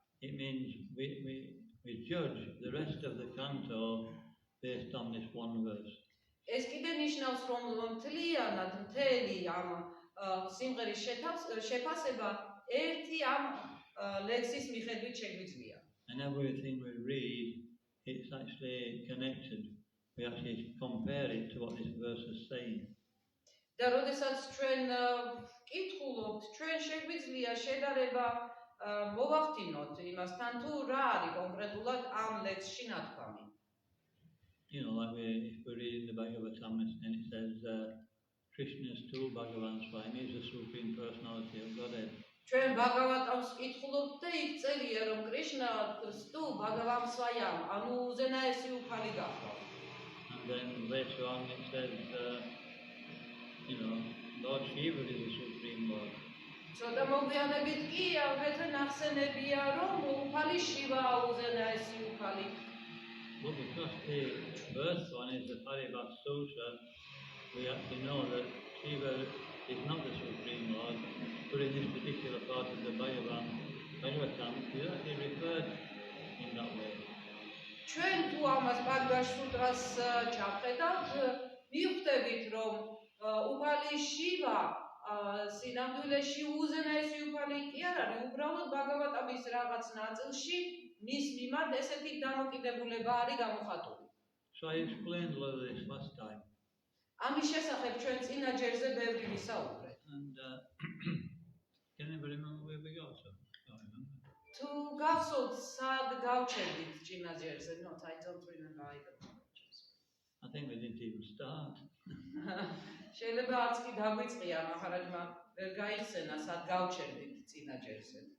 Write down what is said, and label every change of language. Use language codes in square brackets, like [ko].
[en] It means we judge the rest of the canto based on this one verse. [ka] Es კიდე ნიშნავს, რომ მთლიანად მთელი ამ სიმღერის შეფასება ერთი ამ ლექსის მიხედვით შეგვიძლია. [en] And everything we read, it's actually connected. We actually compare it to what this verse is saying. [ka] და როდესაც ჩვენ ვკითხულობთ, ჩვენ შეგვიძლია შედარება მოვახდინოთ იმასთან, თუ რა არის კონკრეტულად ამ ლექსში ნათქვამი. [en] You know, like if we read in the Bhagavatamrita and it says Krishna's tu Bhagavan Swami is the supreme personality of Godhead. [ka] ჩვენ ბაგავატამს ვკითხულობთ და იქ წერია, რომ კრიშნა თუ ბაგავამ სვაიამ, ანუ უზენაესი უფალი გახდა. [en] And then later on it says, you know, Lord Shiva is the supreme Lord. [ka] ცოტა მოგვიანებით კი აგრეთვე ნახსენებია, რომ უფალი შივაა უზენაესი უფალი. [en] But because the first one is the Paribas Sutra, we actually know that Shiva is not the supreme Lord, but in this particular part of the Bhagavatam, he is actually referred in that way. [ka] ჩვენ თუ ამას ბაგავატ სუტრას ჩავხედავთ, მივხვდებით, რომ უფალი შივა სინამდვილეში უზენაესი უფალი კი არ არის, უბრალოდ ბაგავატამის რაღაც ნაწილში მის მიმართ ესეთი დამოკიდებულება არის გამოხატული. [en] So I explained a lot of this last time. [ka] ამის შესახებ ჩვენ წინა ჯერზე ბევრი ვისაუბრეთ. [en] And can anybody remember where we got to? I don't remember. [ka] თუ გახსოვთ, სად გავჩერდით წინა ჯერზე? [en] Not, I don't remember either. I think we didn't even start. [ka] შეიძლება არც კი დაგვიწყია, მაჰარაჯმა ვერ გაიხსენა, სად გავჩერდით წინა ჯერზე.